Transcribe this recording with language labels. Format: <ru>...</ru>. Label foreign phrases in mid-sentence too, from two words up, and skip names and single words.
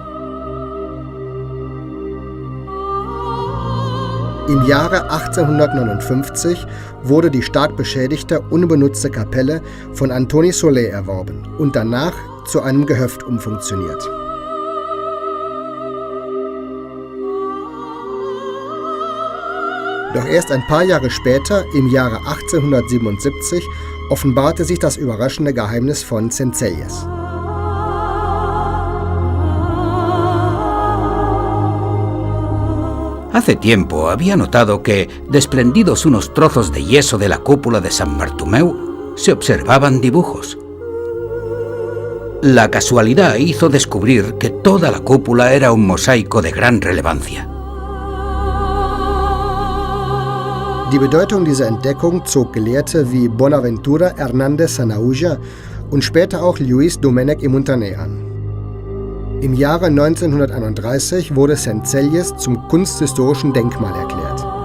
<de>Im Jahre 1859 wurde die stark beschädigte, unbenutzte Kapelle von Antoni Soler erworben und danach zu einem Gehöft umfunktioniert. Doch erst ein paar Jahre später, im Jahre 1877, offenbarte sich das überraschende Geheimnis von Centelles.</de> <es>Hace tiempo había notado que, desprendidos unos trozos de yeso de la cúpula de San Bartomeu, se observaban dibujos. La casualidad hizo descubrir que toda la cúpula era un mosaico de gran relevancia.</es> <de>Die Bedeutung dieser Entdeckung zog Gelehrte wie Bonaventura Hernández Sanahuja und später auch Lluís Domènech i Muntaner an. Im Jahre 1931 wurde Centelles zum kunsthistorischen Denkmal erklärt.</de>